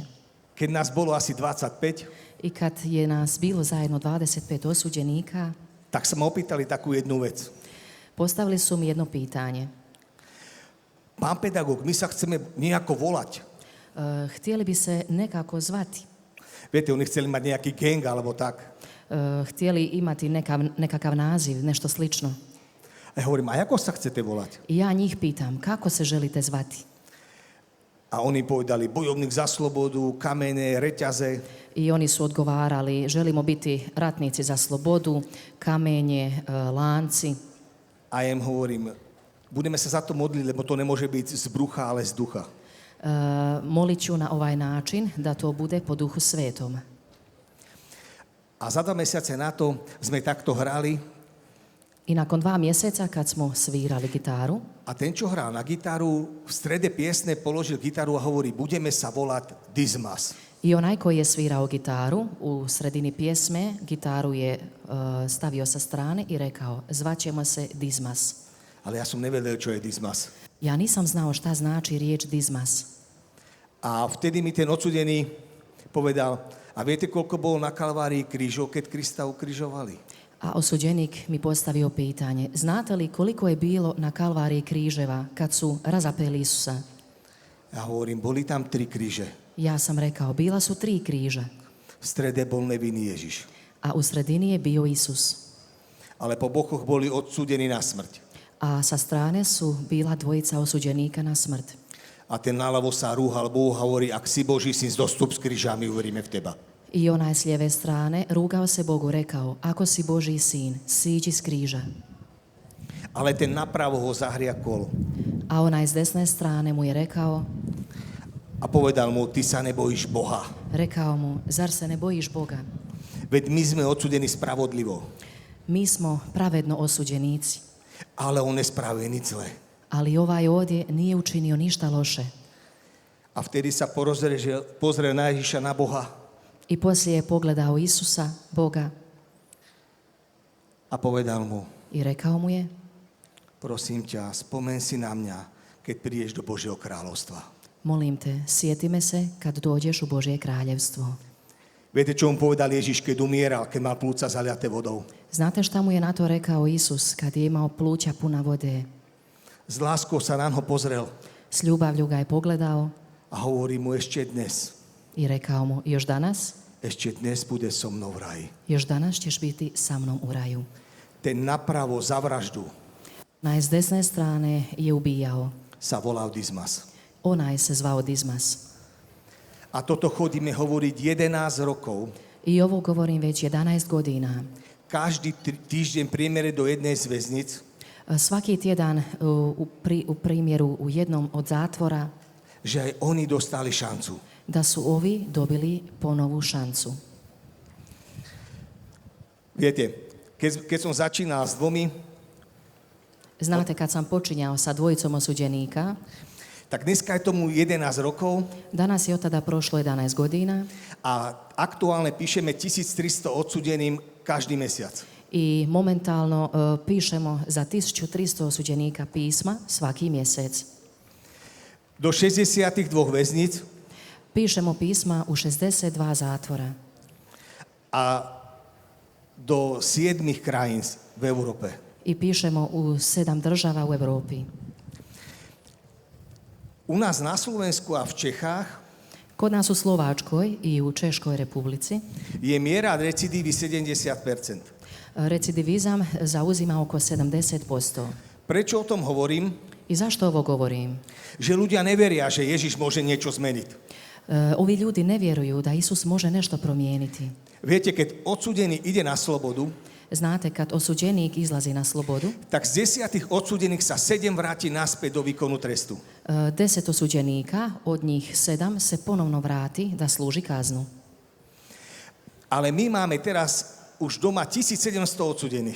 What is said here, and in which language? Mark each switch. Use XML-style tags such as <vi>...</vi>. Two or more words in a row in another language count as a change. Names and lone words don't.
<sk>Keď nás bolo asi 25,</sk> <hr>I kad je nas bilo zajedno 25 osuđenika,</hr> <sk>tak sa ma opýtali takú jednu vec.</sk> <hr>postavili su mi jedno pitanje.</hr> <sk>Pán pedagóg, my sa chceme nejako volať.</sk> <hr>Htjeli bi se nekako zvati.</hr> <sk>Viete, oni chceli mať nejaký gang alebo tak.</sk> <hr>Htjeli imati nekakav naziv, nešto slično.</hr> <sk>A ja hovorím, a ako sa chcete volať?</sk> <hr>I ja njih pitam, kako se želite zvati?</hr> <sk>A oni povedali, bojovník za slobodu, kamene, reťaze.</sk> <hr>I oni su odgovarali, želimo biti ratnici za slobodu, kamenje, lanci.</hr> <sk>A ja im hovorím, budeme sa za to modliť, lebo to nemôže byť z brucha, ale z ducha.</sk> <hr>Molit ću na ovaj način da to bude po Duhu Svetom.</hr> <sk>A za 2 mesiace na to sme takto hrali</sk> <hr>I nakon 2 mjeseca kad smo svirali gitaru,</hr> <sk>a ten, čo hral na gitaru, v strede piesne položil gitaru a hovorí, budeme sa volať Dismas.</sk> <hr>i onaj koji je svirao gitaru u sredini pjesme, gitaru je stavio sa strane i rekao, zvaćemo se Dismas.</hr> <sk>Ale ja som nevedel, čo je Dismas.</sk> <hr>Ja nisam znao šta znači riječ Dismas.</hr> <sk>A vtedy mi ten odsudený povedal, a viete, koľko bolo na Kalvárii krížov, keď Krista ukrižovali?</sk> <hr>A osuđenik mi postavio pitanje, znate li koliko je bilo na Kalváriji križeva kad su razapeli Isusa?</hr> <sk>Ja hovorím, boli tam 3 kríže.</sk> <hr>Ja sam rekao, bila su 3 križa,</hr> <sk>V strede bol nevinný Ježiš.</sk> <hr>a u sredini je bio Isus.</hr> <sk>Ale po bokoch boli odsúdení na smrť.</sk> <hr>A sa strane su bila dvojica osuđenika na smrt.</hr> <sk>A ten naľavo sa rúhal Bohu a hovorí, ak si Boží syn, zostup s krížami, uveríme v teba.</sk> <hr>I onaj s lijeve strane rugao se Bogu, rekao, ako si</hr> <sk>Boží sín,</sk> <hr>siđi s križa.</hr> <sk>Ale ten napravo ho zahriakol</sk> <hr>A onaj s desne strane mu je rekao,</hr> <sk>a povedal mu, ty sa nebojíš Boha.</sk> <hr>rekao mu, zar se ne bojiš Boga?</hr> <sk>Veď my sme odsúdení spravodlivo,</sk> <hr>Mi smo pravedno osuđenici,</hr> <sk>ale on nespravuje nič zlé.</sk> <hr>ali ovaj ovdje nije učinio ništa loše.</hr> <sk>A vtedy sa pozrel na Ježiša, na Boha</sk> <hr>I poslije je pogledao Isusa, Boga,</hr> <sk>a povedal mu,</sk> <hr>i rekao mu je,</hr> <sk>prosím ťa, spomen si na mňa, keď prídeš do Božieho kráľovstva.</sk> <hr>molim te, sjeti me se kad dođeš u Božje kraljevstvo.</hr> <sk>Viete, čo mu povedal Ježiš, keď umieral, keď mal plúca zaliaté vodou?</sk> <hr>Znate šta mu je na to rekao Isus kad je imao pluća puna vode?</hr> <sk>S láskou sa na ňo pozrel</sk> <hr>S ljubavlju ga je pogledao</hr> <sk>a hovorí mu, ešte dnes</sk> <hr>i rekao mu, još danas</hr> <sk>bude so mnou v raji.</sk> <hr>još danas ćeš biti sa mnom u raju.</hr> <sk>Ten napravo za vraždu</sk> <hr>Onaj s desne strane je ubijao.</hr> <sk>sa volal Dismas.</sk> <hr>Onaj se zvao Dismas.</hr> <sk>A toto chodíme hovoriť 11 rokov.</sk> <hr>I ovo govorim već 11 godina.</hr> <sk>Každý týždeň priemere do jednej z väznic.</sk> <hr>Svaki tjedan u primjeru u jednom od zatvora</hr> <sk>Že aj oni dostali šancu.</sk> <hr>da su ovi dobili ponovu šancu.</hr> <sk>Viete, keď som začínal s dvomi,</sk> <hr>Znate, kad sam počinjao sa dvojicom osuđenika,</hr> <sk>tak dneska je tomu 11 rokov</sk> <hr>danas je od tada prošlo 11 godina</hr> <sk>a aktuálne píšeme 1300 odsudeným každý mesiac.</sk> <hr>i momentalno pišemo za 1300 osuđenika pisma svaki mjesec.</hr> <sk>Do 62 väznic</sk> <hr>Pišemo pisma u 62 zatvora</hr> <sk>a do 7 krajín v Európe.</sk> <hr>i pišemo u 7 država u Europi.</hr> <sk>U nás na Slovensku a v Čechách</sk> <hr>Kod nas u Slovačkoj i u Češkoj republici</hr> <sk>je miera recidívy 70%.</sk> <hr>recidivizam zauzima oko 70%.</hr> <sk>Prečo o tom hovorím?</sk> <hr>I zašto ovo govorim?</hr> <sk>Že ľudia neveria, že Ježiš môže niečo zmeniť.</sk> <hr>Ovi ljudi ne vjeruju da Isus može nešto promijeniti.</hr> <sk>Viete, keď odsúdený ide na slobodu,</sk> <hr>Znate, kad osuđenik izlazi na slobodu,</hr> <sk>tak z 10 odsúdených sa 7 vráti naspäť do výkonu trestu.</sk> <hr>10 osuđenika, od njih 7 se ponovno vrati da služi kaznu.</hr> <sk>Ale my máme teraz už doma 1700 odsúdených.</sk>